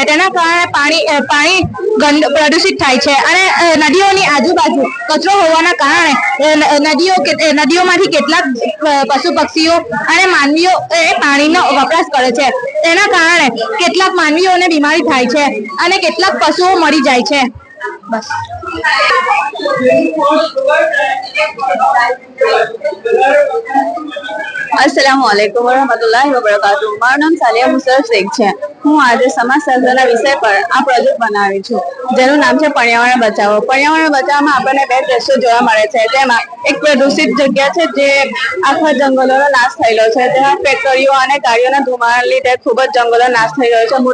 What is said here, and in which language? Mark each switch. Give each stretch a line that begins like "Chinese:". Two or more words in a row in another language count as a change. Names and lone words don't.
Gujarati: તેના કારણે પાણી પ્રદૂષિત થાય છે અને નદીઓની આજુબાજુ કચરો હોવાના કારણે નદીઓમાંથી કેટલાક પશુ પક્ષીઓ અને માનવીઓ પાણીનો વપરાશ કરે છે. તેના કારણે કેટલાક માનવીઓને બીમારી થાય છે અને કેટલાક પશુઓ મરી જાય છે. બસ.
Arabic: السلام عليكم ورحمة الله وبركاته.
Gujarati: મારું નામ સાલિયા મુસર શેખ છે. હું આજે સમાજશાસ્ત્રના વિષય પર આ પ્રોજેક્ટ બનાવી છું, જેનું નામ છે પર્યાવરણ બચાવો. પર્યાવરણ બચાવવામાં આપણને બે દ્રશ્યો જોવા મળે છે. તેમાં એક પ્રદૂષિત જગ્યા છે જે આખા જંગલોનો નાશ થયેલો છે. તેમાં ફેક્ટરીઓ અને ગાડીઓના ધુમાડાના લીધે ખૂબ જ જંગલો નાશ થઈ રહ્યો છે.